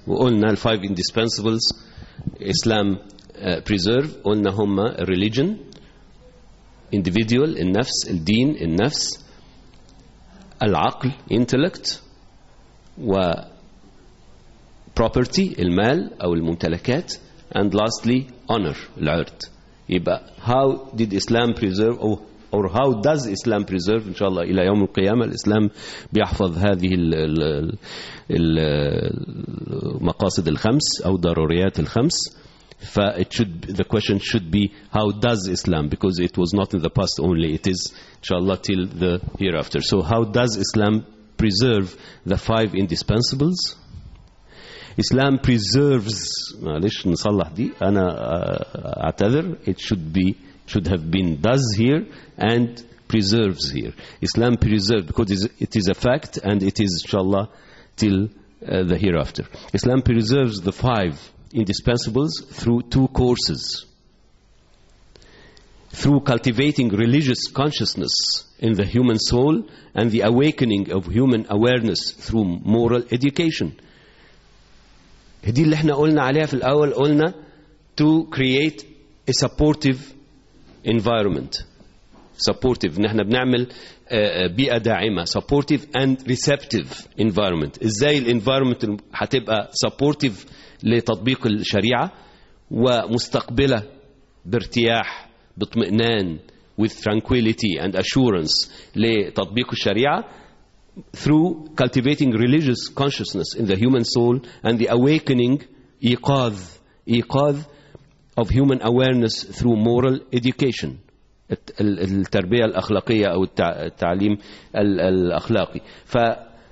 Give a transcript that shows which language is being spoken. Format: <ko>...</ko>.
<ar>وقلنا الفايف indispensables</ar> <en>Islam preserve,</en> <ar>قلنا هما religion, individual, النفس, الدين, النفس, العقل, intellect, و property, المال أو الممتلكات,</ar> <en>and lastly honor,</en> <ar>العرض. يبقى</ar> <en>how did Islam preserve</en> <ar>or how does Islam preserve, إن شاء الله إلى يوم القيامة الإسلام بيحفظ هذه المقاصد الخمس أو ضروريات الخمس.</ar> <en>The question should be how does Islam, because it was not in the past only, it is</en> <ar>إن شاء الله</ar> <en>till the hereafter. So how does Islam preserve the five indispensables? Islam preserves,</en> <ar>معلش نصلح دي, أنا أعتذر,</ar> <en>it should be, should have been does here and preserves here. Islam preserves because it is a fact and it is inshallah till the hereafter. Islam preserves the five indispensables through two courses. Through cultivating religious consciousness in the human soul and the awakening of human awareness through moral education.</en> <ar>هدي اللي احنا قلنا عليها في الأول, قلنا</ar> <en>to create a supportive environment. Supportive,</en> <ar>نحن بنعمل بيئة داعمة,</ar> <en>supportive and receptive environment.</en> <ar>إزاي الانفيرومنت هتبقى supportive لتطبيق الشريعة ومستقبلة بارتياح, باطمئنان,</ar> <en>with tranquility and assurance</en> <ar>لتطبيق الشريعة.</ar> <en>Through cultivating religious consciousness in the human soul and the awakening, إيقاظ of human awareness through moral education,</en> <ar>التربية الأخلاقية أو التعليم الأخلاقي.</ar>